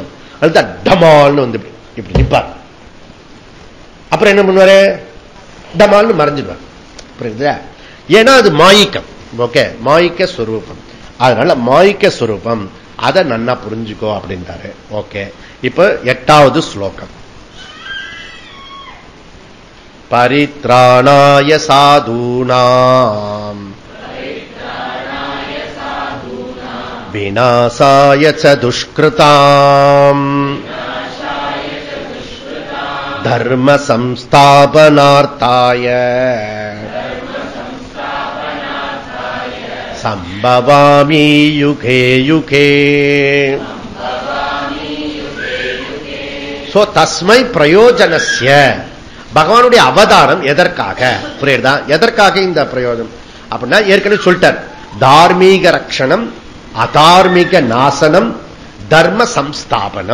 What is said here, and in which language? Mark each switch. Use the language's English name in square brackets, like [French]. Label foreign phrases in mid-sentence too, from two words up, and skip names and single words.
[Tamil] அதுதான் டமால்னு இப்படி நிப்பார். அப்புறம் என்ன பண்ணுவாரு? டமால்னு மறைஞ்சிடுவார். புரியுதுல? ஏன்னா அது மாயிக்கம். ஓகே, மாயிக்க ஸ்வரூபம். அதனால மாயிக்க ஸ்வரூபம் அதை நன்னா புரிஞ்சுக்கோ அப்படின்றாரு. ஓகே, இப்ப 8வது ஸ்லோகம். [Sanskrit] परित्राणाय साधूनाम् विनाशाय च दुष्कृताम् धर्म संस्थापनार्थाय सम्भवामि युगे युगे. [Tamil] சோ [Sanskrit] तस्मै प्रयोजनस्य, [Tamil] பகவானுடைய அவதாரம் எதற்காக? புரியுதா? எதற்காக இந்த பிரயோஜனம் அப்படின்னா ஏற்கனவே சொல்லிட்டார். [Sanskrit] धार्मिक रक्षणम् अधार्मिक नाशनम् धर्म संस्थापनम्.